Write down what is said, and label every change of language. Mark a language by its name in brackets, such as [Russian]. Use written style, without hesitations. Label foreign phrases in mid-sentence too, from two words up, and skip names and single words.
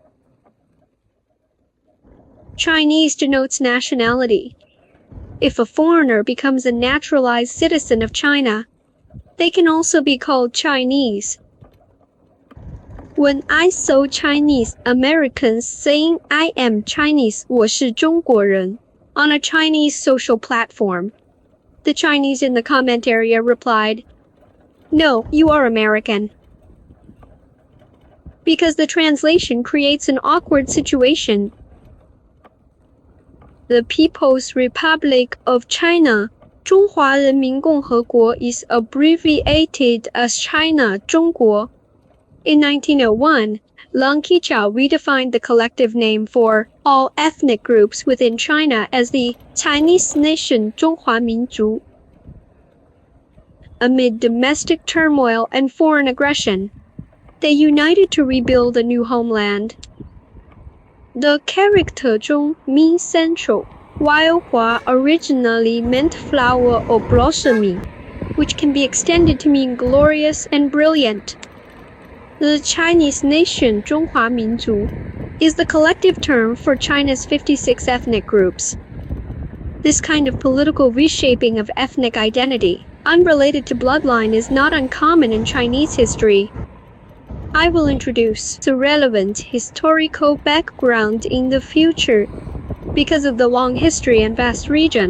[English] Chinese denotes nationality. If a foreigner becomes a naturalized citizen of China, they can also be called Chinese. When I saw Chinese Americans saying I am Chinese, [Chinese] 我是中国人, [English] on a Chinese social platform, the Chinese in the comment area replied, "No, you are American." Because the translation creates an awkward situation. The People's Republic of China, [Chinese] 中华人民共和国, [English] is abbreviated as China, [Chinese] 中国. [English] In 1901, Lang Qichao redefined the collective name for all ethnic groups within China as the Chinese nation, [Chinese] 中华民族. [English] Amid domestic turmoil and foreign aggression, they united to rebuild a new homeland. The character 中 means central, while Hua originally meant flower or blossoming, which can be extended to mean glorious and brilliant. The Chinese nation, [Chinese] 中华民族, [English] is the collective term for China's 56 ethnic groups. This kind of political reshaping of ethnic identity, unrelated to bloodline, is not uncommon in Chinese history. I will introduce the relevant historical background in the future because of the long history and vast region.